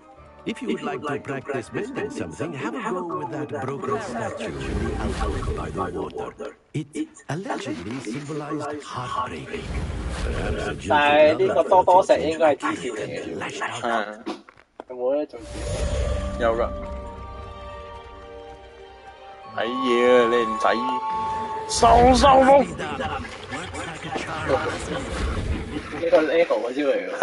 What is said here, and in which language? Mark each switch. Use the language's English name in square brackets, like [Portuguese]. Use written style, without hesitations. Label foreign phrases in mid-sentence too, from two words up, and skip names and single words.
[English] If you would like to practice mending something, have a go with that broken statue in the alcove by the water. It allegedly symbolized heartbreak. Perhaps a gentle [Cantonese] 但係呢個多多石應該係支線嚟嘅。有冇咧？仲有㗎。睇嘢啊，靚仔，收風。呢個 [English] Lego [Cantonese] 嗰招嚟㗎。